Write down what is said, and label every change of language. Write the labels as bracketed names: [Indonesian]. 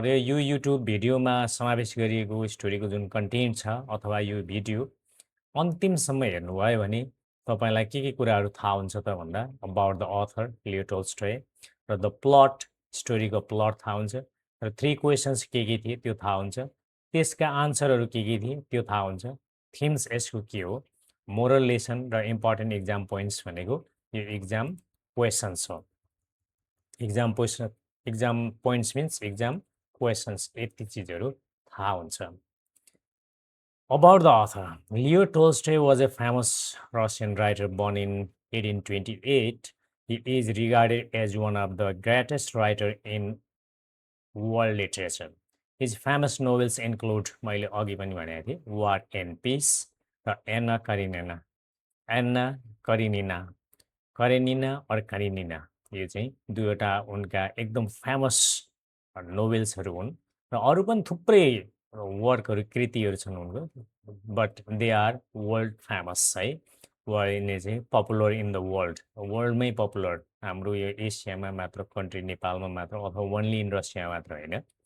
[Nepali] यो युट्युब भिडियोमा समावेश गरिएको स्टोरीको जुन कन्टेन्ट छ अथवा यो भिडियो अन्तिमसम्म हेर्नुभयो भने तपाईँलाई के कुराहरू थाहा हुन्छ त भन्दा [English] about the author Leo Tolstoy [Nepali] र द प्लट स्टोरीको प्लट थाहा हुन्छ र थ्री क्वेसन्स के थिए त्यो थाहा हुन्छ त्यसका आन्सरहरू के थिए त्यो थाहा हुन्छ थिम्स यसको के हो मोरल लेसन र इम्पोर्टेन्ट इक्जाम पोइन्ट्स भनेको यो इक्जाम क्वेसन्स हो exam points means exam questions यति चिजहरू थाहा हुन्छ [English] About the author, Leo Tolstoy was a famous Russian writer born in 1828. He is regarded as one of the greatest writers in world literature. His famous novels include [Nepali] मैले अघि पनि भनेको थिएँ War and Peace र Anna Karenina. [English] Anna Karenina. [Nepali] Karenina or Karenina यो चाहिँ दुईवटा उनका एकदम फेमस नोभेल्सहरू हुन् र अरू पनि थुप्रै वर्कहरू कृतिहरू छन् उनको [English] but they are world famous [Nepali] है यिनी चाहिँ [English] popular in the वर्ल्डमै [Nepali] पपुलर हाम्रो यो एसियामा मात्र कन्ट्री नेपालमा मात्र अथवा [English] only in Russia [Nepali] मात्र होइन